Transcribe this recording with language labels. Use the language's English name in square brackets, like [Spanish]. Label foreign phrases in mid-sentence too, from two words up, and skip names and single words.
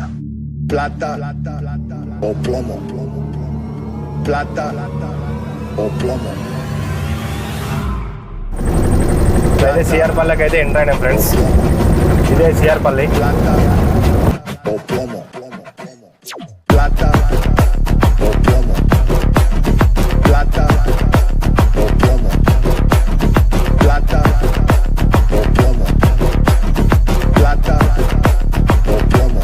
[Spanish] Plata o plomo. Plata o plomo. [Telugu] ఇదే సిఆర్ పల్లెకి అయితే ఎంటర్ అయినాం ఫ్రెండ్స్. ఇదే సిఆర్ పల్లి. [Spanish] Plata o plomo. Plata o plomo. Plata o plomo. Plata o plomo. Plata o plomo.